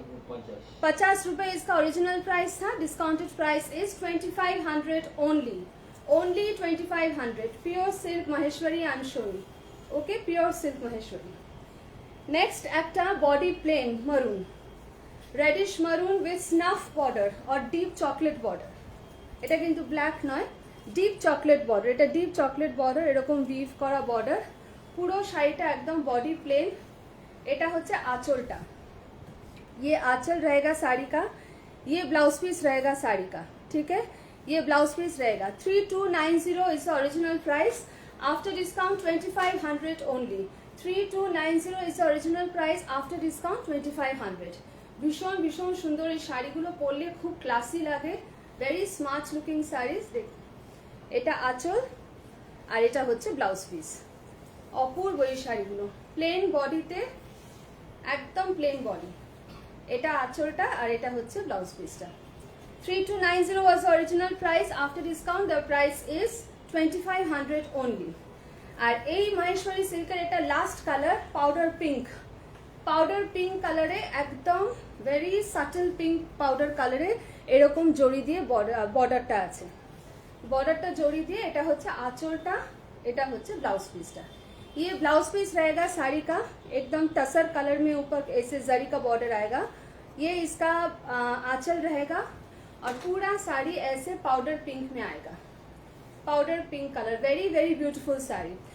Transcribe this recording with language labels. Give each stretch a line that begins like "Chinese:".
Hindi: 3650 रुपए इसका original price था।
English: Discounted price is 2500 only, only 2500। Pure silk Maheshwari I am showing, okay, pure silk Maheshwari.
Bangla: Next একটা body plain মারুন, radish মারুন with snuff border और deep chocolate border. এটা কিন্তু ব্ল্যাক নয়, ডিপ চকলেট বর্ডার। এটা ডিপ চকলেট বর্ডার, এরকম উইভ করা বর্ডার। পুরো শাড়িটা একদম বডি প্লেন। এটা হচ্ছে আঁচলটা,
Hindi: ये आंचल रहेगा साड़ी का, ये ब्लाउज पीस रहेगा साड़ी का, ठीक है, ये ब्लाउज पीस रहेगा।
English: 3290 is original price, after discount 2500 only. 3290 is original price, after discount 2500।
Bangla: ভীষণ ভীষণ সুন্দর এই শাড়িগুলো, পরলে খুব ক্লাসি লাগে,
English: Very smart looking saris.
Bangla: দেখ এটা আঁচল আর এটা হচ্ছে ব্লাউজ পিস। অপূর্ব এই শাড়িগুলো, প্লেন বডিতে, একদম প্লেন বডি। এটা আঁচলটা আর এটা হচ্ছে ব্লাউজ পিসটা।
English: 3290 was the original price, after discount the price is 2500 only।
Bangla: আর এই মহেশ্বরী সিল্কের এটা last colour powder pink, powder pink কালারে, একদম ভেরি সাটল পিঙ্ক পাউডার কালারে এরকম জড়ি দিয়ে বর্ডারটা আছে। बॉर्डरটা জড়ি দিয়ে, এটা হচ্ছে আঁচলটা, এটা হচ্ছে ব্লাউজ পিসটা।
Hindi: ये ब्लाउज पीस रहेगा साड़ी का, एकदम टसर कलर में ऊपर ऐसे जरी का बॉर्डर आएगा। ये इसका आंचल रहेगा और पूरा साड़ी ऐसे पाउडर पिंक में आएगा, powder pink colour.
English: Very very beautiful sari.